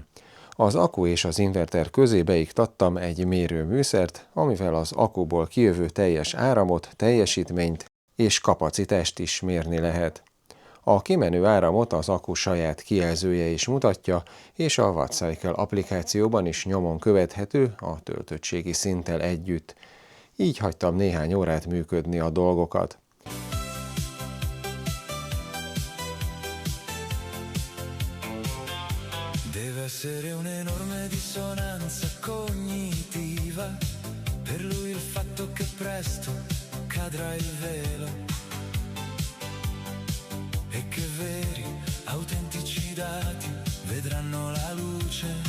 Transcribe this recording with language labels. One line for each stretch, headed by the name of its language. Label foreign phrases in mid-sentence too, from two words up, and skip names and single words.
Hungarian: Az akku és az inverter közé beiktattam egy mérőműszert, amivel az akkuból kijövő teljes áramot, teljesítményt és kapacitást is mérni lehet. A kimenő áramot az akku saját kijelzője is mutatja, és a Wattcycle applikációban is nyomon követhető a töltöttségi szinttel együtt. Így hagytam néhány órát működni a dolgokat.
Italian: Deve essere un'enorme dissonanza cognitiva, per lui il fatto che presto cadrà il velo e che veri, autentici dati vedranno la luce.